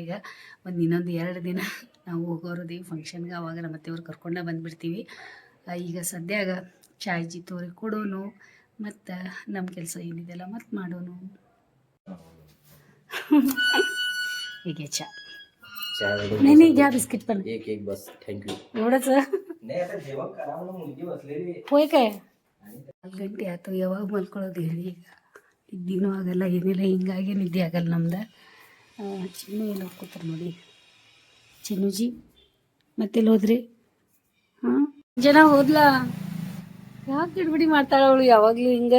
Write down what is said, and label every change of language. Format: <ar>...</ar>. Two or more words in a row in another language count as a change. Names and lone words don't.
<kn>ಈಗ ಇನ್ನೊಂದು 2 ದಿನ ನಾವು ಹೋಗೋರದೀವಿ ಫಂಕ್ಷನ್ಗೆ. ಆವಾಗ ನಮ್ಮ ಅತ್ತೆಯವ್ರು ಕರ್ಕೊಂಡೇ ಬಂದುಬಿಡ್ತೀವಿ. ಈಗ ಸದ್ಯಾಗ ಚಾಯ್ಜಿ ತೋರಿ ಕೊಡೋನು ಮತ್ತು ನಮ್ಮ ಕೆಲಸ ಏನಿದೆಲ್ಲ ಮತ್ತು ಮಾಡೋನು. ಹೀಗೆ ಚಾ</kn> <hi>नहीं नहीं</hi> <mr>घ्या बिस्किट पण एक बस थँक्यू. एवढंच नाही आता जेवण करा म्हणून मुलगी बसलेली. होय काय</mr> <kn>4 ಗಂಟೆ ಆಯ್ತು. ಯಾವಾಗ ಮಲ್ಕೊಳ್ಳೋದು ಹೇಳಿ? ಈಗ ನಿದ್ದೆನೂ ಆಗಲ್ಲ ಏನಿಲ್ಲ. ಹಿಂಗಾಗಿ ನಿದ್ದೆ ಆಗಲ್ಲ ನಮ್ದು. ಚಿನ್ನು ಎಲ್ಲ ಹೋಗ್ಕೋತಾರೆ ನೋಡಿ. ಚಿನ್ನುಜಿ ಮತ್ತೆಲ್ಲಿ ಹೋದ್ರಿ? ಹಾಂ ಜನ ಹೋದ್ಲಾ? ಯಾಕೆ ಗಡ್ಬಡಿ ಮಾಡ್ತಾಳೆ ಅವಳು ಯಾವಾಗಲೂ ಹಿಂಗೆ?</kn>